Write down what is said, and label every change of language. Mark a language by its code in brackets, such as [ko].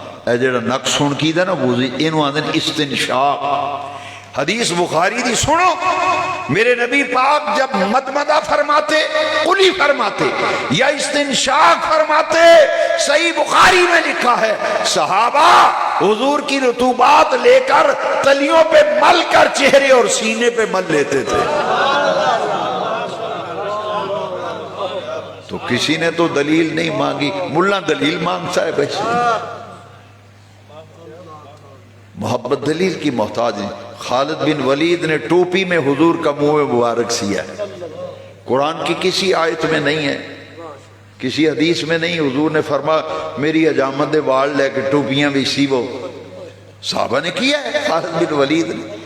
[pa] اے جڑا نک سن کی دا نا وضو، اینو آخدے نے استنشاق. حدیث بخاری دی سنو. [ur] میرے نبی پاک جب مدمدہ فرماتے، قلی فرماتے یا استنشاق فرماتے، صحیح بخاری میں لکھا ہے صحابہ حضور کی رطوبات لے کر تلیوں پہ مل کر چہرے اور سینے پہ مل لیتے تھے. تو کسی نے تو دلیل نہیں مانگی. ملا دلیل مانگتا ہے بھائی. محبت دلیل کی محتاج نہیں. خالد بن ولید نے ٹوپی میں حضور کا منہ مبارک سیا ہے. قرآن کی کسی آیت میں نہیں ہے، کسی حدیث میں نہیں. حضور نے فرمایا میری حجامت وال لے کے ٹوپیاں بھی سیو. صحابہ نے کیا ہے. خالد بن ولید نے.